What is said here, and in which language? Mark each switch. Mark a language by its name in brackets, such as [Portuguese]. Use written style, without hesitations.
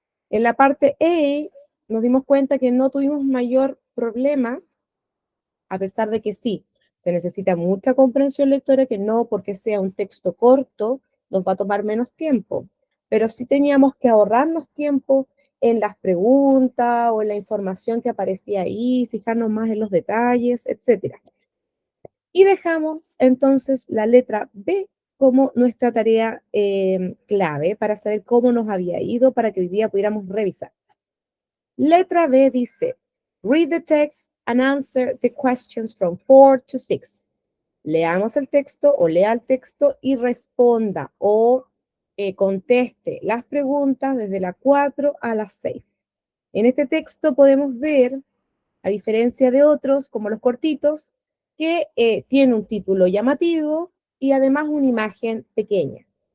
[Spanish] En la parte A nos dimos cuenta que no tuvimos mayor problema, a pesar de que sí, se necesita mucha comprensión lectora, que no porque sea un texto corto nos va a tomar menos tiempo, pero sí teníamos que ahorrarnos tiempo en las preguntas o en la información que aparecía ahí, fijarnos más en los detalles, etcétera. Y dejamos entonces la letra B como nuestra tarea clave para saber cómo nos había ido para que hoy día pudiéramos revisar. Letra B dice, [English] read the text and answer the questions from 4 to 6. [Spanish] Leamos el texto o lea el texto y responda o conteste las preguntas desde la 4 a las 6. En este texto podemos ver, a diferencia de otros, como los cortitos, que tiene un título llamativo y además una imagen pequeña.